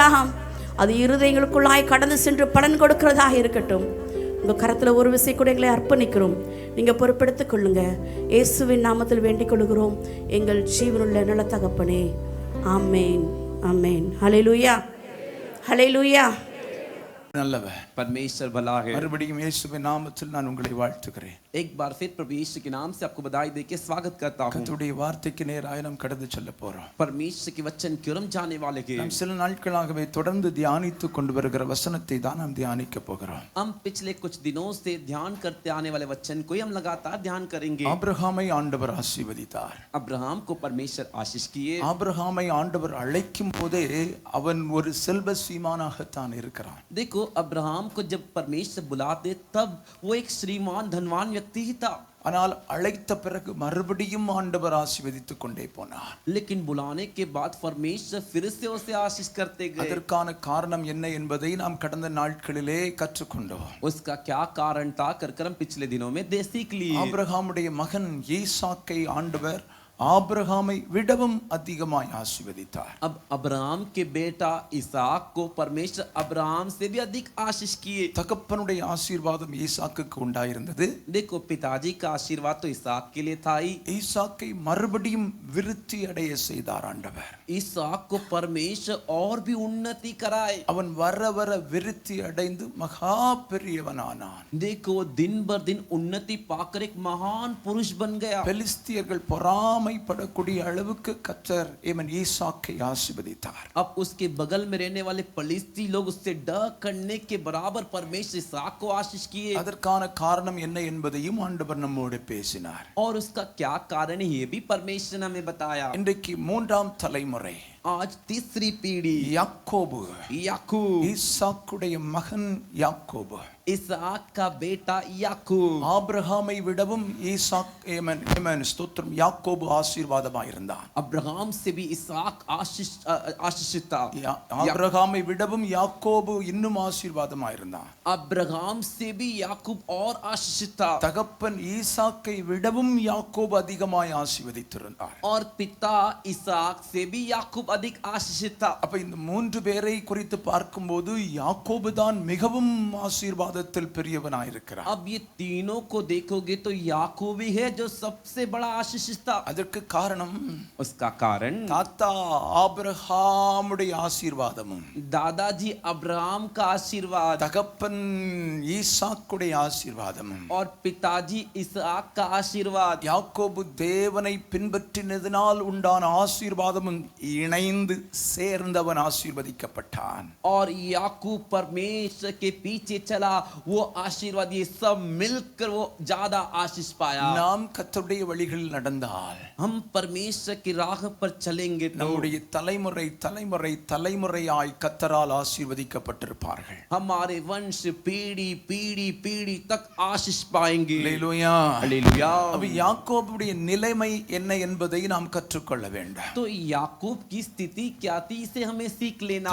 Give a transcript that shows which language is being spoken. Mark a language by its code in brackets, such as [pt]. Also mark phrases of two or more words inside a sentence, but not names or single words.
[ta] அது இருதயங்களுக்குள்ளாய் கடந்து சென்று பலன் கொடுக்கிறதாக இருக்கட்டும். உங்கள் கரத்தில் ஒரு விசை கூட எங்களை அர்ப்பணிக்கிறோம். நீங்கள் பொறுப்பெடுத்துக் கொள்ளுங்க. இயேசுவின் நாமத்தில் வேண்டிக் கொள்கிறோம் எங்கள் ஜீவனுள்ள நல்ல தகப்பனே, ஆமேன், ஆமேன். ஹல்லேலூயா, ஹல்லேலூயா. நல்லவன். [hi] परमेश्वर भला है। [ta] மறுபடியும் இயேசுவின் நாமத்தில் நான் உங்களை வாழ்த்துகிறேன். [hi] एक बार फिर प्रभु यीशु के नाम से आपको बधाई देके स्वागत करता हूँ। [ta] கர்த்தருடைய வார்த்தைக்கு நேராக நாம் கடந்து செல்ல போறோம். [hi] परमेश्वर के वचन की ओर हम जाने वाले हैं। [ta] நாம் சில நாட்களாகவே தொடர்ந்து தியானித்துக் கொண்டு வருகிற वचனத்தை தான் நாம் தியானிக்க போகிறோம். [hi] हम पिछले कुछ दिनों से ध्यान करते आने वाले वचन को हम लगातार ध्यान करेंगे। [ta] ஆபிரகாமை ஆண்டவர் ஆசீர்வதித்தார். [hi] अब्राहम को परमेश्वर आशीष किए। [ta] ஆபிரகாமை ஆண்டவர் அழைக்கும் போதே அவன் ஒரு செல்வ சீமானாகத்தான் இருக்கிறான். [hi] देखो अब्राहम को जब परमेश्वर बुलाते तब वो एक श्रीमान धनवान व्यक्ति ही था। [ta] ஆனால் அழைத்த பிறகு மறுபடியும் ஆண்டவர் ஆசீர்வதித்துக் கொண்டே போனார். [hi] लेकिन बुलाने के बाद परमेश्वर फिर से उसे आशीष करते गए। [ta] அதற்கான காரணம் என்ன என்பதை நாம் கடந்த நாட்களிலே கற்றுக்கொண்டோம். [hi] उसका क्या कारण था कर हम पिछले दिनों में सीख लिए। [ta] ஆபிரகாமுடைய மகன் ஈசாக்கை ஆண்டவர் ஆபிரகாமை விடவும் அதிகமாய் ஆசீர்வதித்தார். [hi] अब अब्राहम के बेटा इसहाक को परमेश्वर अब्राहम से भी अधिक आशीष किए। [ta] தகப்பனுடைய ஆசீர்வாதம் ஈசாக்குக்கு உண்டாயிருந்தது. [hi] देखो पिताजी का आशीर्वाद तो इसहाक के लिए था ही। [ta] ஈசாக்கை மறுபடியும் விருத்தி அடைய செய்தார் ஆண்டவர். [hi] इसहाक को परमेश्वर और भी उन्नति कराए। [ta] அவன் வர வர விருத்தி அடைந்து மகா பெரியவனானான். [hi] देखो दिन बर दिन उन्नति पाकर एक महान पुरुष बन गया। [ta] பெலிஸ்தியர்கள் பொறாமைப்படக்கூடிய அளவுக்கு கர்த்தர் ஈசாக்கை ஆசீர்வதித்தார். [hi] अब उसके बगल में रहने वाले फलिस्ती लोग उससे डर करने के बराबर परमेश्वर इसहाक को आशीष किए। [ta] அதற்கான காரணம் என்ன என்பதையும் ஆண்டவர் நம்மோடு பேசினார். [hi] और उसका क्या कारण है ये भी परमेश्वर ने हमें बताया। [ta] இன்றைக்கு மூன்றாம் தலைமுறை [hi] आज तीसरी पीढ़ी [ta] யாக்கோபு, [hi] याकूब, [ta] ஈசாக்குடைய மகன் யாக்கோபு, [hi] इसहाक का बेटा याकूब। [ta] ஆபிரகாமை விடவும் ஸ்தோத்திரம் யாக்கோபு ஆசீர்வாதமாயிருந்தான். [hi] अब्राहम से भी इसहाक आशीषित था। [ta] ஆபிரகாமை விடவும் யாக்கோபு இன்னும் ஆசீர்வாதமாயிருந்தான். [hi] अब्राहम से भी याकूब और आशीषित था। [ta] தகப்பன் ஈசாக்கை விடவும் யாக்கோபு அதிகமாய் ஆசீர்வதித்திருந்தார். [hi] और पिता इसहाक से भी याकूब अधिक आशीषित था। [ta] அப்ப இந்த மூன்று பேரை குறித்து பார்க்கும்போது யாக்கோபு தான் மிகவும் ஆசீர்வாதத்தில் பெரியவனாயிருக்கிறார். [hi] अब ये तीनों को देखोगे तो याकूब ही है जो सबसे बड़ा आशीषित था। [ta] அதற்கு காரணம் [hi] उसका कारण [ta] தாத்தா ஆபிரகாமுடைய ஆசீர்வாதமும் [hi] दादाजी अब्राहम का आशीर्वाद, [ta] தகப்பன் ஈசாக்குடைய ஆசீர்வாதமும் [hi] और पिताजी इसहाक का आशीर्वाद, [ta] யாக்கோபு தேவனை பின்பற்றினதினால் உண்டான ஆசீர்வாதமும் இணைந்து சேர்ந்தவன் ஆசீர்வதிக்கப்பட்டான். [hi] और याकूब परमेश्वर के पीछे चला, वो आशीर्वाद ये सब मिलकर वो ज्यादा आशीष पाया। [ta] நாம் கர்த்தருடைய வழிகளில் நடந்தால், [hi] हम परमेश्वर की राह पर चलेंगे तो [ta] நம்முடைய தலைமுறை தலைமுறை தலைமுறையாய் கர்த்தரால் ஆசீர்வதிக்கப்பட்டிருப்பார்கள். [hi] हमारे वंश पीढ़ी पीढ़ी पीढ़ी तक आशीष पाएंगे। [ta] அல்லேலூயா. [hi] हालेलुया। [ta] அப்ப யாக்கோபுடைய நிலைமை என்ன என்பதை நாம் கற்றுக்கொள்ள வேண்டும். [hi] तो याकूब की स्थिति क्या थी इसे हमें सीख लेना है।